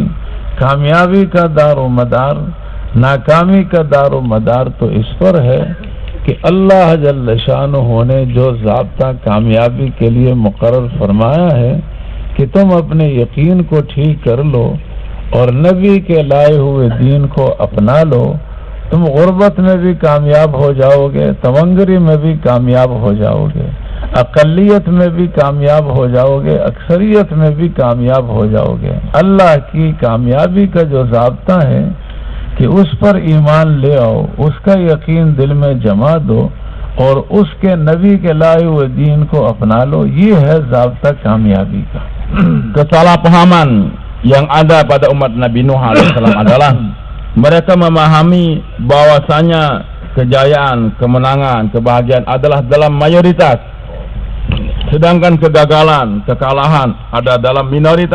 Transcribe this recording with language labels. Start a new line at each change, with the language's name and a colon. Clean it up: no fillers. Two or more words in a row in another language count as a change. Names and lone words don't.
Urdu: کامیابی کا دارو مدار، ناکامی کا دارو مدار تو اس پر ہے کہ اللہ
Arabic: جل شانه
Urdu: نے جو ضابطہ کامیابی کے لیے مقرر فرمایا ہے کہ تم اپنے یقین کو ٹھیک کر لو اور نبی کے لائے ہوئے دین کو اپنا لو، تم غربت میں بھی کامیاب ہو جاؤ گے، تونگری میں بھی کامیاب ہو جاؤ گے، اقلیت میں بھی کامیاب ہو جاؤ گے، اکثریت میں بھی کامیاب ہو جاؤ گے. اللہ کی کامیابی کا جو ضابطہ ہے کہ اس پر ایمان لے آؤ، اس کا یقین دل میں جما دو اور اس کے نبی کے لائے ہوئے دین کو اپنا لو، یہ ہے ضابطہ کامیابی کا.
Indonesian: Kesalahpahaman yang ada pada umat Nabi Nuh alaihissalam adalah mereka memahami bahwasanya kejayaan, kemenangan, kebahagiaan adalah dalam mayoritas, sedangkan kegagalan, kekalahan ada dalam minoritas.